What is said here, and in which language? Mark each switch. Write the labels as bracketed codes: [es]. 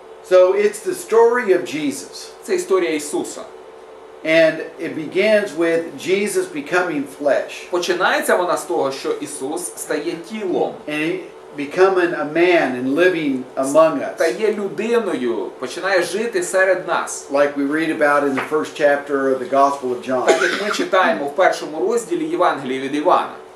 [en] So it's the story of Jesus. [uk] Це історія Ісуса. [en] And it begins with Jesus becoming flesh. [uk] Починається вона з того, що Ісус стає тілом. [en] And he becoming a man and living among us. [uk] Стає людиною, починає жити серед нас. [en] Like we read about in the first chapter of the Gospel of John. [uk] Так як ми читаємо в першому розділі Євангелії від Івана.